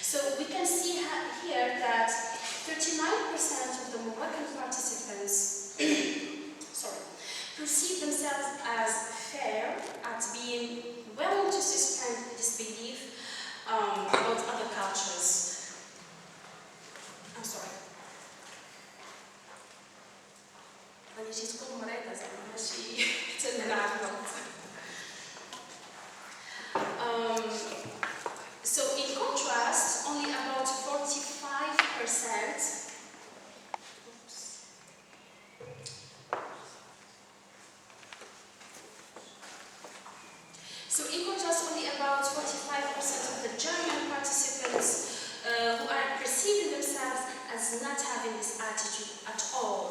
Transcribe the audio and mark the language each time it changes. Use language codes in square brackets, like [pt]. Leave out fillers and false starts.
[en] So we can see here that 39% of the Moroccan participants perceive themselves as fair at being willing to suspend disbelief about other cultures. I'm sorry. [ar] أنا جيت تكون مريضة زعما ماشي حتى نلعب الوقت. [en] So in contrast, only about 45%. So in contrast, only about 45% of the German participants who are perceiving themselves as not having this attitude at all.